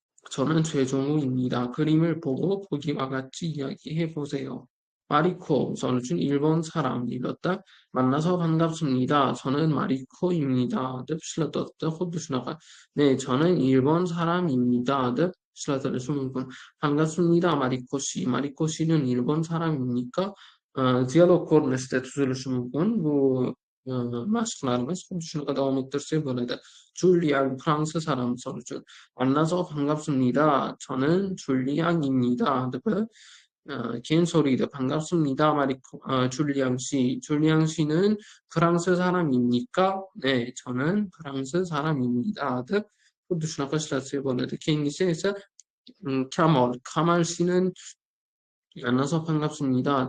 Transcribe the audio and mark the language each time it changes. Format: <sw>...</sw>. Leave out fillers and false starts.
<ko>저는 최종우입니다. 그림을 보고 보기와 같이 이야기해 보세요.</ko> <uz>마리코, misol uchun</uz> <ko>일본 사람</ko> <uz>deyiladi-da.</uz> <ko>만나서 반갑습니다. 저는 마리코입니다.</ko> <uz>deb ishlatadi-da. Xuddi shunaqa.</uz> <ko>네, 저는 일본 사람입니다.</ko> <uz>deb ishlatilishi mumkin.</uz> <ko>반갑습니다, 마리코 씨. 마리코 씨는 일본 사람입니까?</ko> <uz>Dialog ko'rinishida tuzilishi mumkin. Bu mashqlarimiz xuddi shunaqa davom ettirsak bo'ladi.</uz> <ko>줄리앙 프랑스 사람</ko> <uz>misol uchun.</uz> <ko>만나서 반갑습니다. 저는 줄리앙입니다.</ko> <uz>deb</uz> <ko>긴 소리로 반갑습니다. 줄리앙 씨. 줄리앙 씨는 프랑스 사람입니까? 네, 저는 프랑스 사람입니다.</ko> <uz>deb xuddi shunaqa ishlatsak bo'ladi. Keyingisi esa 카말.</uz> <ko>카말 씨는 만나서 반갑습니다.</ko>